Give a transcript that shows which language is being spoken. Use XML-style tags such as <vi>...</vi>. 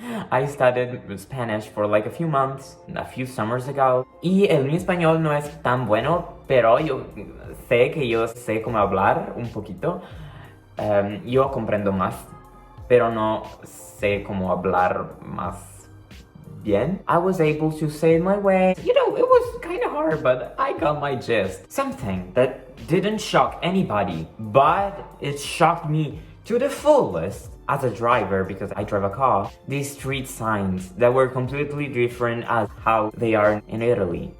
<en>I studied Spanish for like a few months, a few summers ago.</en> <es>Y mi español no es tan bueno, pero yo sé cómo hablar un poquito. Yo comprendo más, pero no sé cómo hablar más bien.</es> <en>I was able to say my way. You know, it was kind of hard, but I got my gist. Something that didn't shock anybody, but it shocked me to the fullest as a driver, because I drive a car. These street signs that were completely different as how they are in Italy.</en>